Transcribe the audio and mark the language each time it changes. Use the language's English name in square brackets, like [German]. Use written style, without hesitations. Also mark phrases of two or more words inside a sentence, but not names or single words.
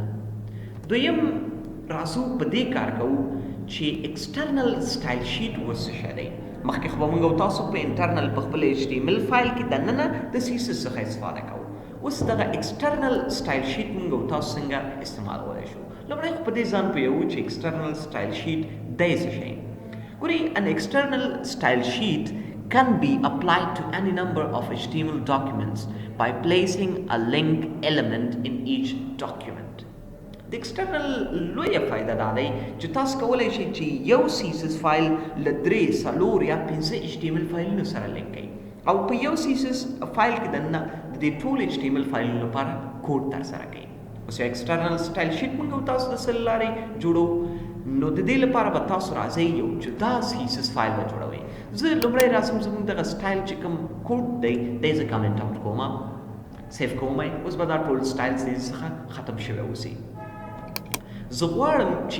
[Pashto] دویم راځو په دې کار کوو چې ایکسټرنل سټایل شیټ وڅه شی دی مخکې خو به موږ تاسو په انټرنل په خپل HTML فایل کې دننه د CSS څخه استفاده کوو اوس دغه ایکسټرنل سټایل شیټ موږ تاسو څنګه استعمالولی شو لومړی خو په دې ځان پوهیږو چې ایکسټرنل سټایل شیټ دی څه شی ګورئ [English] an external style sheet can be applied to any number of HTML documents by placing a link element in each document. [Pashto] د external لویه فایده دا دی چې تاسو کولی شئ چې یو CSS فایل له 3 4 یا 5 HTML فایلونو سره لینک کړئ او په یو CSS فایل کې دننه د دې ټول HTML فایلونو لپاره کوډ ترسره کړئ اوس یو [English] external style sheet [Pashto] موږ تاسو د څه له لارې جوړو نو د دې لپاره به تاسو راځئ یو جدا CSS فایل به جوړوئ زه لومړی راځم زموږ دغه سټایل چې کوم کوډ دی دی زه کمنټ آوټ کوم سیف کوم اوس به دا ټول سټایل څخه ختم شوی اوسي زه غواړم چې